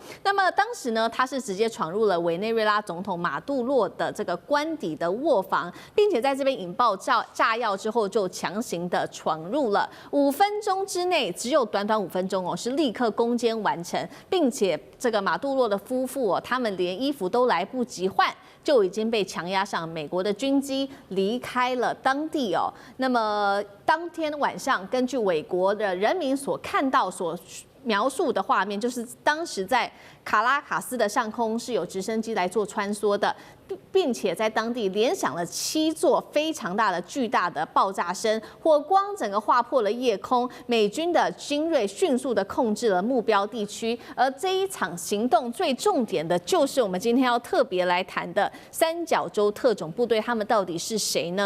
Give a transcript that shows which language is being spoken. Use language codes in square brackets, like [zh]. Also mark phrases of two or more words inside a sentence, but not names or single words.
[zh] 那麼當時呢，他是直接闖入了委內瑞拉總統馬杜洛的這個官邸的臥房，並且在這邊引爆炸藥之後，就強行的闖入了。5分鐘之內，只有短短5分鐘哦，是立刻攻堅完成，並且這個馬杜洛的夫婦哦，他們連衣服都來不及換，就已經被强壓上美國的軍機離開了當地哦。那麼當天晚上，根據美國的人民所看到、所描述的畫面，就是當時在卡拉卡斯的上空是有直升機來做穿梭的，並且在当地連響了7座非常大的巨大的爆炸聲，火光整個劃破了夜空。美軍的精銳迅速的控制了目標地區，而這一場行動最重點的就是我們今天要特別來談的三角洲特種部隊，他們到底是誰呢？